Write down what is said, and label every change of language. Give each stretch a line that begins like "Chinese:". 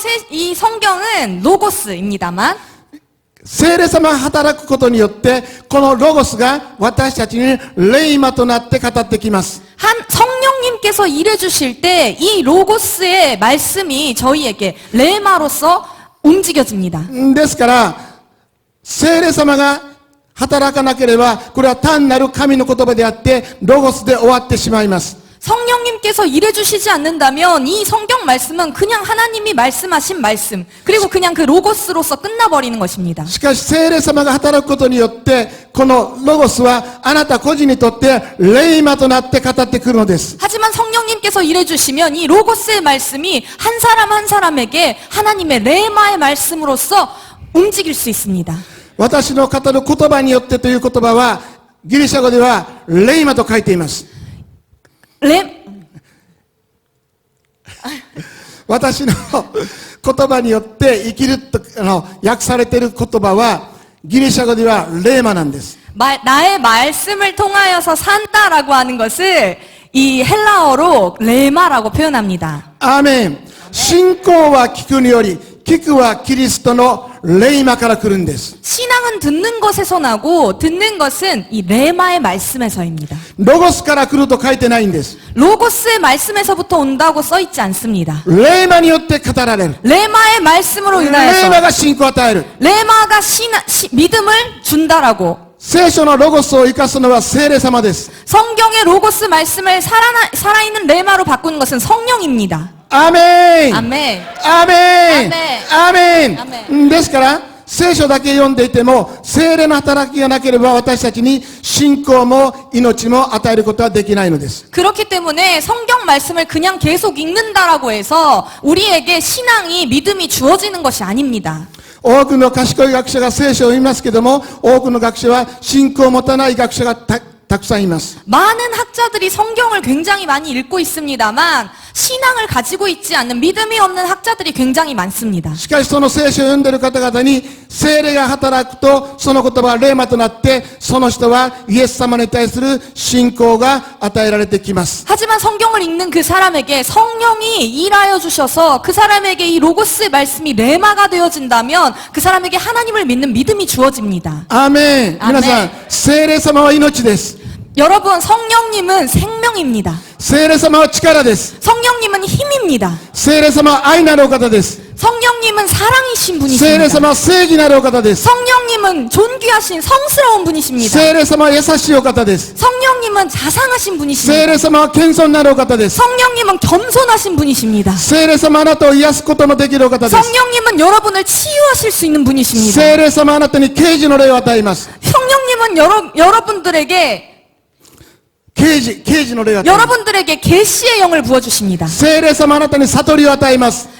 Korean: 이 성경은 로고스입니다만
Japanese: 聖霊様が働くことによって、このロゴスが私たちに霊魔となって語ってきます。
Korean: 성령님께서 일해 주실 때 이 로고스의 말씀이 저희에게 레마로서 움직여집니다.
Japanese: ですから、聖霊様が働かなければ、これは単なる神の言葉であって、ロゴスで終わってしまいます。
Korean: 성령님께서 일해 주시지 않는다면 이 성경 말씀은 그냥 하나님이 말씀하신 말씀, 그리고 그냥 그 로고스로서 끝나버리는 것입니다.
Japanese: しかし、聖霊様が働くことによって、このロゴスはあなた個人にとって霊魔となって語ってくるのです。
Korean: 하지만 성령님께서 일해 주시면 이 로고스의 말씀이 한 사람 한 사람에게 하나님의 레마의 말씀으로서 움직일 수 있습니다.
Japanese: 私の語る言葉によってという言葉は、ギリシャ語では霊魔と書いています。私の言葉によって生きると訳されている言葉はギリシャ語ではレーマなんです。
Korean: 나의 말씀을 통하여서 산다라고 하는 것을 이 헬라어로 레마라고 표현합니다.
Japanese: アーメン。信仰は聞くにより、聞くはキリストのレーマから来るんです。
Korean: 신앙은 듣는 것에서 나고 듣는 것은 이 레마의 말씀에서입니다.
Japanese: ロゴスから来ると書いてないんです。
Korean: 로고스의 말씀에서부터 온다고 써 있지 않습니다.
Japanese: レーマによって語られる。
Korean: 레마의 말씀으로
Japanese: レー
Korean: 인하여서
Japanese: マが信仰を与える。
Korean: 레마가 믿음을 준다라고
Japanese: 聖書のロゴスを生かすのは聖霊様です。
Korean: 성경의 로고스 말씀을 살아있는 레마로 바꾸는 것은 성령입니다.
Japanese: アーメン。
Korean: 아멘.
Japanese: アーメン。アーメン。アーメですから、聖書だけ読んでいても、聖霊の働きがなければ私たちに信仰も命も与えることはできないのです。
Korean: 그렇기 때문에 성경 말씀을 그냥 계속 읽는다라고 해서 우리에게 신앙이 믿음이 주어지는 것이 아닙니다.
Japanese: 多くの賢い学者が聖書を読みますけども、多くの学者は信仰を持たない学者がたくさんいます。
Korean: 많은 학자들이 성경을 굉장히 많이 읽고 있습니다만 신앙을 가지고 있지 않는 믿음이 없는 학자들이 굉장히 많습니다.
Japanese: しかしその聖書を読んでいる方々に聖霊が働くと、その言葉は霊魔となって、その人はイエス様に対する信仰が与えられてきます。
Korean: 하지만 성경을 읽는 그 사람에게 성령이 일하여 주셔서 그 사람에게 이 로고스의 말씀이 레마가 되어진다면 그 사람에게 하나님을 믿는 믿음이 주어집니다.
Japanese: アーメン。皆さん、聖霊様は命です。
Korean: 여러분, 성령님은 생명입니다.
Japanese: 聖霊様は力です。
Korean: 성령님은 힘입니다.
Japanese: 聖霊様は愛なるお方です。
Korean: 성령님은 사랑이신
Japanese: 聖霊様は正義なるお方です。
Korean: 성령님은 존귀하신 성스러운 분이십니다.
Japanese: 聖霊様は優しいお方です。
Korean: 성령님은 자상하신
Japanese: 聖
Korean: 분이십니다.
Japanese: 霊様は謙遜なるお方です。
Korean: 성령님은 겸손하신 분이십니다.
Japanese: 聖霊様はあなたを癒すことのできるお方です。
Korean: 성령님은 여러분을 치유하실 수 있는 분이십니다.
Japanese: 聖霊様はあなたに啓示の霊を与えます。
Korean: 성령님은 여러분들에게
Japanese: 啓示の霊を与えます。
Korean: 여러분들에게 계시의 영을 부어주십니다.
Japanese: 聖霊様はあなたに悟りを与えます。